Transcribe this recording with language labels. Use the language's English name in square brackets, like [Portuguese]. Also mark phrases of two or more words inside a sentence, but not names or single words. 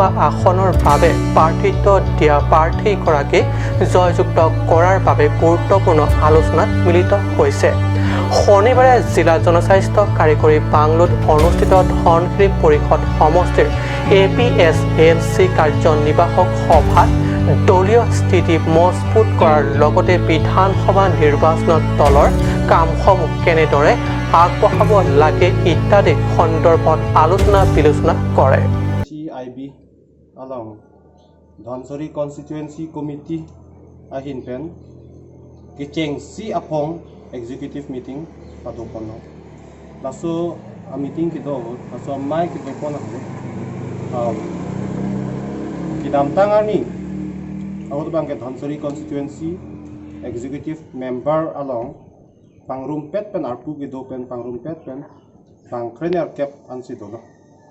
[Assamese] আসনৰ বাবে প্ৰাৰ্থিত্ব দিয়া প্ৰাৰ্থীগৰাকীক জয়যুক্ত কৰাৰ বাবে গুৰুত্বপূৰ্ণ আলোচনাত মিলিত হৈছে শনিবাৰে জিলা জনস্বাস্থ্য কাৰিকৰী বাংলোত অনুষ্ঠিত ধনশিৰি পৰিষদ সমষ্টিৰ APSALC কাৰ্যনিৰ্বাহক সভাত দলীয় স্থিতি মজবুত কৰাৰ লগতে বিধানসভা নিৰ্বাচনত দলৰ কামসমূহ কেনেদৰে আগবঢ়াব লাগে ইত্যাদি সন্দৰ্ভত আলোচনা বিলোচনা কৰে [Karbi] CIB along Dhansari Constituency Committee ahin pen kicheng si apong [English] executive meeting [Karbi] patupono laso a meeting kito laso mai kito pona kidam tangani awot bangke Dhansari Constituency [English] executive member [Karbi] along pangrumpet pen arpu gido pen pangrumpet pen pangkrener cap ansi dolo